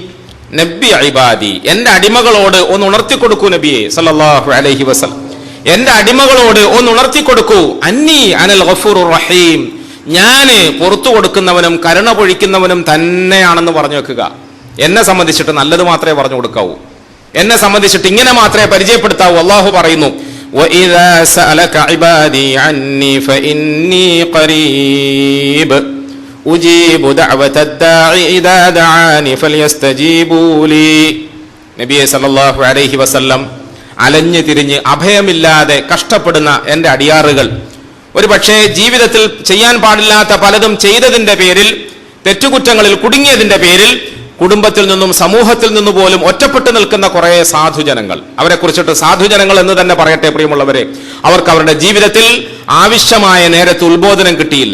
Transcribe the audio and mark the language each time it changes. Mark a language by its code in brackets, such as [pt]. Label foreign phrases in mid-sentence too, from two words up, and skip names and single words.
[ar] نبئ عبادي, [ml] എന്റെ അടിമകളോട് ഒന്ന് ഉണർത്തിക്കൊടുക്കൂ നബിയെ [ar] صلى الله عليه وسلم. [ml] എന്റെ അടിമകളോട് ഒന്ന് ഉണർത്തിക്കൊടുക്കൂ, [ar] أني أنا الغفور الرحيم, [ml] ഞാന് പുറത്തു കൊടുക്കുന്നവനും കരുണ പൊഴിക്കുന്നവനും തന്നെയാണെന്ന് പറഞ്ഞു വെക്കുക. എന്നെ സംബന്ധിച്ചിട്ട് നല്ലത് മാത്രമേ പറഞ്ഞു കൊടുക്കാവൂ, എന്നെ സംബന്ധിച്ചിട്ട് ഇങ്ങനെ മാത്രമേ പരിചയപ്പെടുത്താവൂ. അള്ളാഹു പറയുന്നു, [ar] وَإِذَا سَأَلَكَ عِبَادِي عَنِّي فَإِنِّي قَرِيبٌ أُجِيبُ دَعْوَةَ الدَّاعِ إِذَا دَعَانِ فَلْيَسْتَجِيبُوا لِي. [ml] നബിയെ [ar] صلى الله عليه وسلم, [ml] അലഞ്ഞു തിരിഞ്ഞ് അഭയമില്ലാതെ കഷ്ടപ്പെടുന്ന എൻ്റെ അടിയാറുകൾ, ഒരു പക്ഷേ ജീവിതത്തിൽ ചെയ്യാൻ പാടില്ലാത്ത പലതും ചെയ്തതിന്റെ പേരിൽ, തെറ്റുകുറ്റങ്ങളിൽ കുടുങ്ങിയതിന്റെ പേരിൽ കുടുംബത്തിൽ നിന്നും സമൂഹത്തിൽ നിന്നു പോലും ഒറ്റപ്പെട്ടു നിൽക്കുന്ന കുറെ സാധുജനങ്ങൾ, അവരെ കുറിച്ചിട്ട് സാധുജനങ്ങൾ എന്ന് തന്നെ പറയട്ടെ പ്രിയമുള്ളവരെ, അവർക്ക് അവരുടെ ജീവിതത്തിൽ ആവശ്യമായ നേരത്ത് ഉത്ബോധനം കിട്ടിയില്ല.